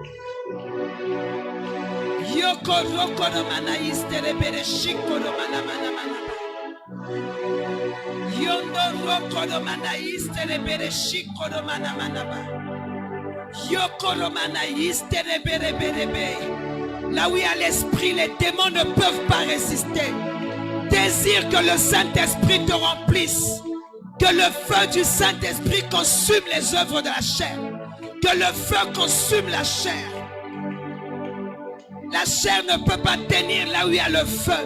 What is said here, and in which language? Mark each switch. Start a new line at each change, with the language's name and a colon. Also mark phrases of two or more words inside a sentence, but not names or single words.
French: Yokoro koro manaïstere bere shikoro manamanamana. Yondoro koro manaïstere bere shikoro manamanaba. Yokoro manaïstere bere bere be. Là où il y a l'esprit, les démons ne peuvent pas résister. Désire que le Saint-Esprit te remplisse. Que le feu du Saint-Esprit consume les œuvres de la chair. Que le feu consume la chair. La chair ne peut pas tenir là où il y a le feu.